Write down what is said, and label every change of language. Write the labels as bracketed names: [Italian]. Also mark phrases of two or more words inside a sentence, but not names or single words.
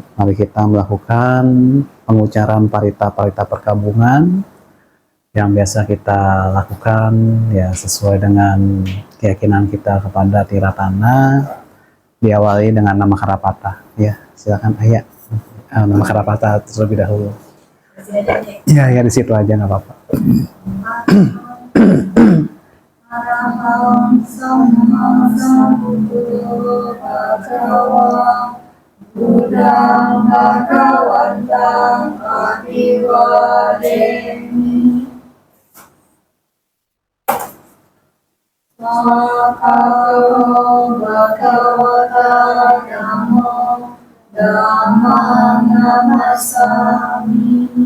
[Indonesian] Mari kita melakukan pengucaran parita-parita perkabungan yang biasa kita lakukan ya sesuai dengan keyakinan kita kepada Tiratana, diawali dengan nama Karapata. Ya, silakan ayah. Nama Karapata terlebih dahulu. Ya, di situ aja nggak apa-apa. [Pali] Araham Sama Sambuddho Bhagava Buddhang Bhagavantang Abhivademi Swakalo Bhagavata Dhammo Dhammang Namasami